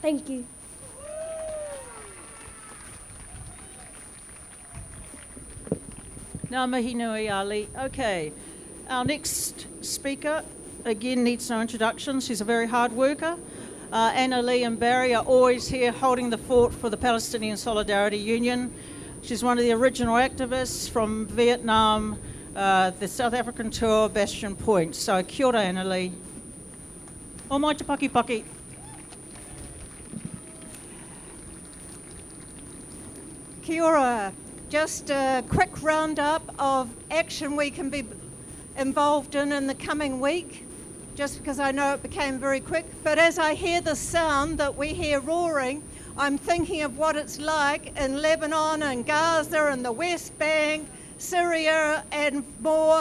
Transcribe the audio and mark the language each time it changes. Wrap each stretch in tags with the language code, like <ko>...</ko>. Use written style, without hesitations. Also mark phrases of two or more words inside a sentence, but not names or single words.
<en>you.</en> <mi>Ngā mihi nui, Ali.</mi> <en>Okay, our next speaker, again, needs no introduction. She's a very hard worker. Anna Lee and Barry are always here holding the fort for the Palestinian Solidarity Union. She's one of the original activists from Vietnam, the South African tour, Bastion Point. So,</en> <mi>kia ora, Anna Lee. O mai te paki paki. Kia ora.</mi> <en>Just a quick roundup of action we can be involved in the coming week, just because I know it became very quick. But as I hear the sound that we hear roaring, I'm thinking of what it's like in Lebanon and Gaza and the West Bank, Syria and more.</en>